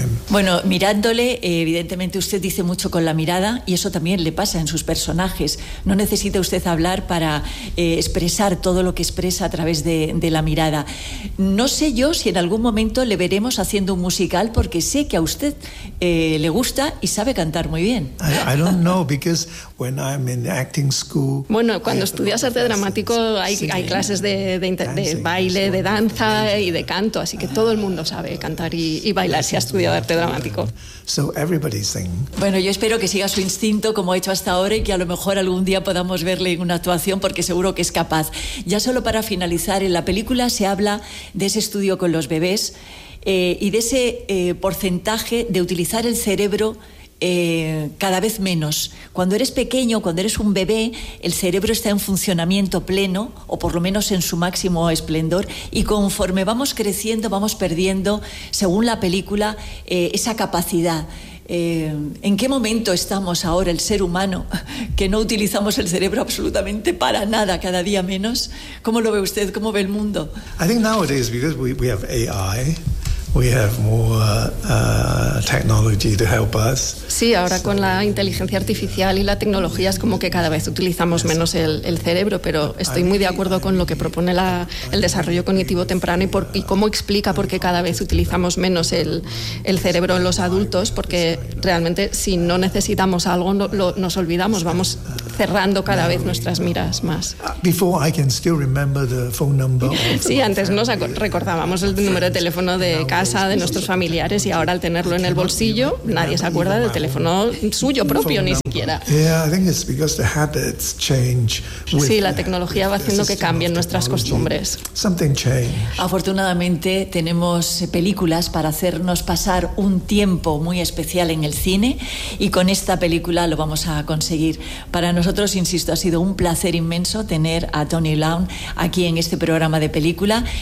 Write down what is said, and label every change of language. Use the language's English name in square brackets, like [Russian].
[Spanish] Bueno, mirándole, evidentemente usted dice mucho con la mirada, y eso también le pasa en sus personajes. No necesita usted hablar para expresar todo lo que expresa a través de la mirada. No sé yo si en algún momento le veremos haciendo un musical, porque sé que a usted le gusta y sabe cantar muy bien. [English] I don't know, because when I'm in acting school. [Spanish] Bueno, cuando estudias arte dramático hay clases de baile, de danza y de canto, así que todo el mundo sabe cantar y bailar si ha estudiado arte dramático. [English] So everybody's thing. [Spanish] Bueno, yo espero que siga su instinto como ha hecho hasta ahora, y que a lo mejor algún día podamos verle en una actuación, porque seguro que es capaz. Ya solo para finalizar, en la película se habla de ese estudio con los bebés y de ese porcentaje de utilizar el cerebro cada vez menos. Cuando eres pequeño, cuando eres un bebé, el cerebro está en funcionamiento pleno, o por lo menos en su máximo esplendor, y conforme vamos creciendo vamos perdiendo, según la película, esa capacidad. ¿En qué momento estamos ahora, el ser humano, que no utilizamos el cerebro absolutamente para nada, cada día menos? ¿Cómo lo ve usted? ¿Cómo ve el mundo? [English] I think nowadays, because we have AI, we have more technology to help us. [Spanish] Sí, ahora con la inteligencia artificial y la tecnología es como que cada vez utilizamos menos el cerebro, pero estoy muy de acuerdo con lo que propone el desarrollo cognitivo temprano y cómo explica por qué cada vez utilizamos menos el cerebro en los adultos, porque realmente si no necesitamos algo nos olvidamos, vamos cerrando cada vez nuestras miras más. [English] Before I can still remember the phone number. [Spanish] Sí, antes nos recordábamos el número de teléfono de casa de nuestros familiares y ahora al tenerlo en el bolsillo nadie se acuerda del teléfono suyo propio ni siquiera. [English] Yeah, I think it's because the habits change. [Spanish] Sí, la tecnología va haciendo que cambien nuestras costumbres. [English] Something changed. [Spanish] Afortunadamente tenemos películas para hacernos pasar un tiempo muy especial en el cine y con esta película lo vamos a conseguir. Para nosotros, insisto, ha sido un placer inmenso tener a Tony Leung aquí en este programa de película.